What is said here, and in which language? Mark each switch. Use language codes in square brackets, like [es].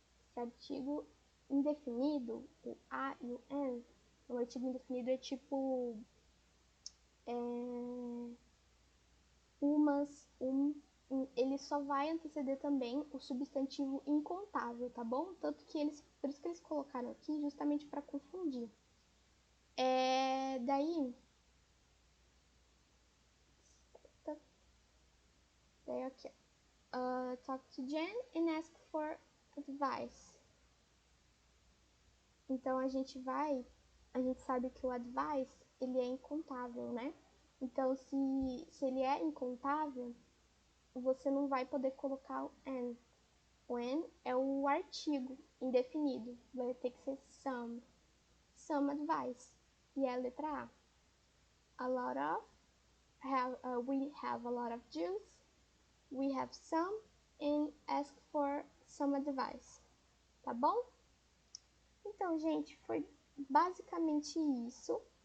[pt] Esse artigo indefinido, o a e o an, o artigo indefinido é tipo umas, ele só vai anteceder também o substantivo incontável, tá bom? Tanto que por isso que eles colocaram aqui, justamente para confundir. Daí, aqui, [en] talk to Jen and ask for advice. [pt] Então a gente sabe que o advice, ele é incontável, né? Então se ele é incontável, você não vai poder colocar o an. O an é o artigo indefinido, vai ter que ser some advice. E é a letra A. [en] A lot of, we have a lot of juice, we have some, and ask for some advice. [pt] Tá bom? Então, gente, foi basicamente isso.